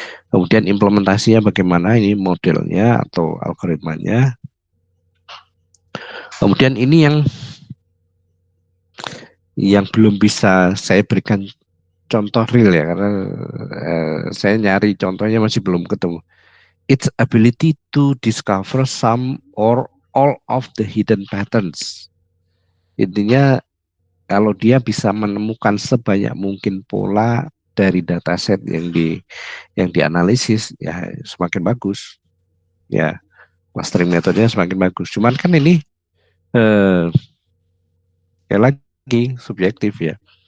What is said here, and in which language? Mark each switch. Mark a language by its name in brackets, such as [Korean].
[Indonesian] Kemudian implementasinya bagaimana, ini modelnya atau algoritmanya. Kemudian ini yang belum bisa saya berikan contoh real, ya, karena saya nyari contohnya masih belum ketemu. [English] Its ability to discover some or all of the hidden patterns. [Indonesian] Intinya kalau dia bisa menemukan sebanyak mungkin pola dari dataset yang dianalisis, ya semakin bagus. Ya, clustering metodenya semakin bagus. Cuman kan ini lagi subjektif, ya.